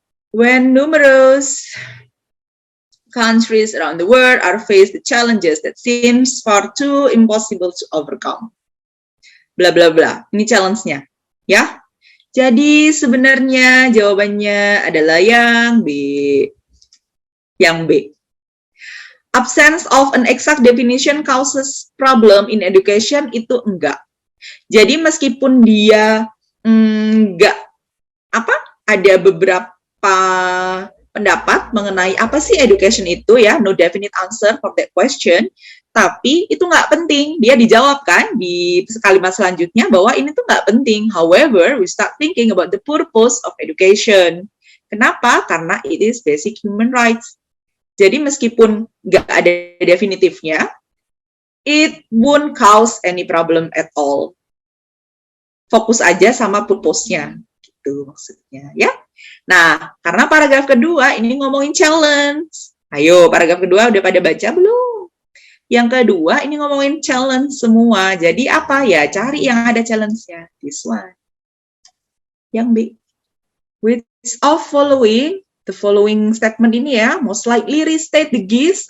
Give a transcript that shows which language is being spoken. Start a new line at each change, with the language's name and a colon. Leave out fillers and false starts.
English: When numerous countries around the world are faced with challenges that seems far too impossible to overcome.
Indonesian: Bla bla bla. Ini challenge-nya, ya. Jadi sebenarnya jawabannya adalah yang B. Yang B.
English: Absence of an exact definition causes problem in education
Indonesian: itu enggak. Jadi meskipun dia enggak ada beberapa pendapat mengenai apa sih education itu ya,
English: no definite answer for that question,
Indonesian: tapi itu nggak penting. Dia dijawabkan di kalimat selanjutnya bahwa ini tuh nggak penting.
English: However, we start thinking about the purpose of education.
Indonesian: Kenapa? Karena
English: it is basic human rights.
Indonesian: Jadi meskipun nggak ada definitifnya,
English: it won't cause any problem at all.
Indonesian: Fokus aja sama purpose-nya, gitu maksudnya, ya. Nah, karena paragraf kedua ini ngomongin challenge. Ayo, paragraf kedua udah pada baca belum? Yang kedua ini ngomongin challenge semua. Jadi apa ya? Cari yang ada challenge-nya.
English: This one.
Indonesian: Yang B.
English: Which of following, the following statement
Indonesian: ini ya,
English: most likely restate the gist.